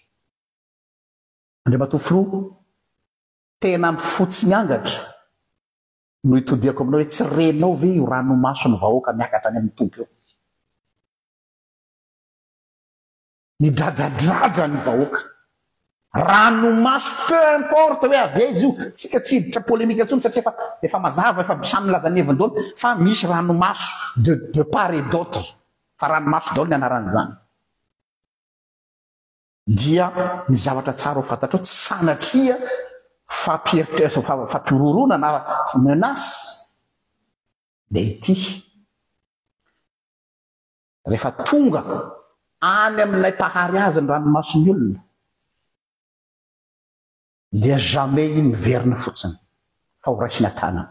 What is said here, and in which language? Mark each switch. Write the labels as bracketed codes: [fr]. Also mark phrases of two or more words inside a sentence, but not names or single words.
[mg] Andriamatofolo tena mifotsy miangatra no itodiako aminao hoe tsy renao ve io ranomason'ny vahoaka miakatra any amin'ny tompo eo. Ny dradradratra ny vahoaka. Ranomaso [fr] peu importe [mg] hoe aveza io tsika tsy hiditra polémika intsony satria efa mazava efa samy laza ny heviny daholo fa misy ranomaso [fr] de part et d'autre [mg] fa ranomaso daholo ny anaran'izany. Dia ny zavatra tsara ho fantatrao tsy sanatria fampirorona na menace dia ity rehefa tonga any amin'ilay mpahary azy ny ranomason'ny olona dia jamais iny miverina fotsiny fa ho raisina tanana.